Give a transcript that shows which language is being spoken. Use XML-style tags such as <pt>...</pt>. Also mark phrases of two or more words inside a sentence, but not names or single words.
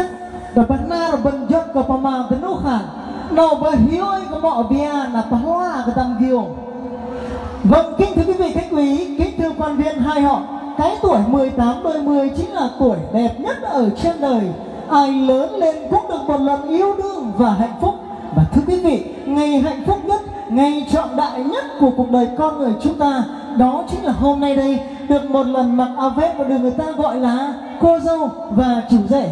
<vi>Benar benjot ke pemangkenuhan, no bahioi ke mọ bia na pahla ke tam giêu. Vâng, kính thưa quý vị khách quý, kính thưa quan viên hai họ, cái tuổi 18 đôi 10 chính là tuổi đẹp nhất ở trên đời. Ai lớn lên cũng được một lần yêu đương và hạnh phúc. Và thưa quý vị, ngày hạnh phúc nhất, ngày trọng đại nhất của cuộc đời con người chúng ta, đó chính là hôm nay đây, được một lần mặc áo vest và được người ta gọi là cô dâu và chủ rể.</vi>